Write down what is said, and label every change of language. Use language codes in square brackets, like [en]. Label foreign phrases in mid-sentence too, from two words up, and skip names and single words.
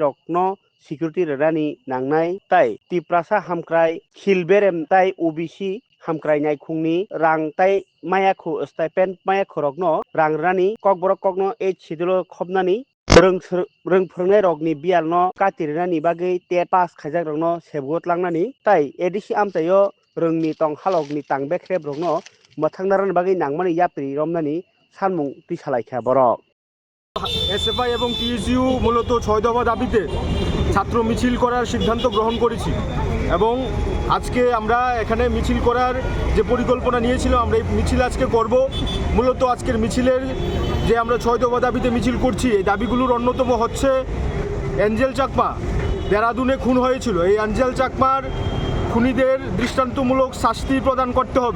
[trp] rokno security rani nangnai tai tiprasa hamkrai khilberem tai OBC hamkrai naikungni rang tai mayakhu stipend mayakhu rokno rang rani kokborok kokno ei sidilo khopnani rongphrongnai rokni bialno katirnani bagui te pass khaijak rokno sebgot langnani tai ADC amtaio rongni tong halokni tangbekrep rokno mothangnaran bagui nangmani yapri romnani sanmung tisalaikha borok [bn] SFI এবং TSU মূলত ৬ দফা দাবিতে ছাত্র মিছিল করার সিদ্ধান্ত গ্রহণ করেছি এবং আজকে আমরা এখানে মিছিল করার যে পরিকল্পনা নিয়েছিলাম আমরা এই মিছিল আজকে করব। মূলত আজকের মিছিলের যে আমরা ৬ দফা দাবিতে মিছিল করছি এই দাবিগুলোর অন্যতম হচ্ছে অ্যাঞ্জেল চাকমা দেরাদুনে খুন হয়েছিল, এই অ্যাঞ্জেল চাকমার খুনিদের দৃষ্টান্তমূলক শাস্তি প্রদান করতে হবে।